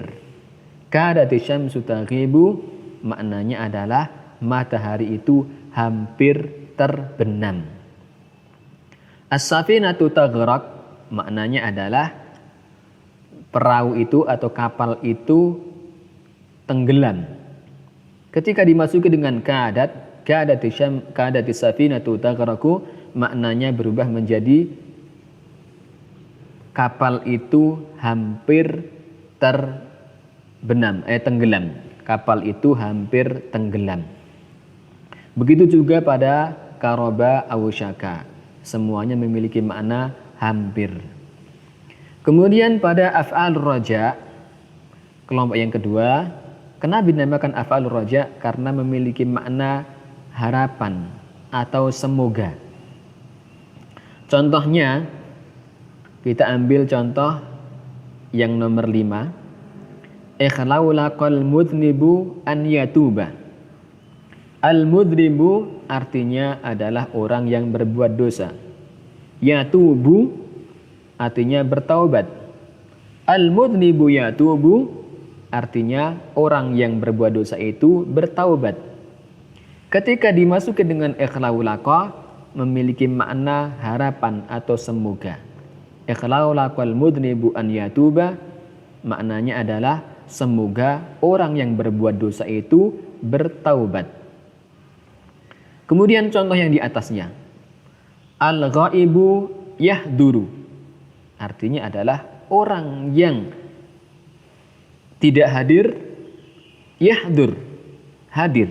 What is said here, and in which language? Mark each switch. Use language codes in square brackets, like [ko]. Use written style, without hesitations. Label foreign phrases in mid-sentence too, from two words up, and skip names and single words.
[ar] كادت الشمس تغيب [id] maknanya adalah matahari itu hampir terbenam. [ar] السفينة تغرق [id] maknanya adalah perahu itu atau kapal itu tenggelam. Ketika dimasuki dengan kadat, [ar] كادت السفينة تغرق, [id] maknanya berubah menjadi kapal itu hampir tenggelam. Kapal itu hampir tenggelam. Begitu juga pada [ar] كرب أو شك. [id] Semuanya memiliki makna hampir. Kemudian pada [ar] أفعال الرجاء, [id] kelompok yang kedua, kenapa dinamakan [ar] أفعال الرجاء? [id] Karena memiliki makna harapan atau semoga. Contohnya, kita ambil contoh yang nomor 5. [ar] اخلولق المذنب أن يتوب. [id] Al-mudhnibu artinya adalah orang yang berbuat dosa. Yatubu artinya bertaubat. [ar] المذنب يتوب [id] artinya orang yang berbuat dosa itu bertaubat. Ketika dimasuki dengan [ar] اخلولق, [id] memiliki makna harapan atau semoga. [ar] اخلولق المذنب أن يتوب [id] maknanya adalah semoga orang yang berbuat dosa itu bertaubat. Kemudian contoh yang di atasnya, [ar] الغائب يحضر, [id] artinya adalah orang yang tidak hadir, yahdur, hadir.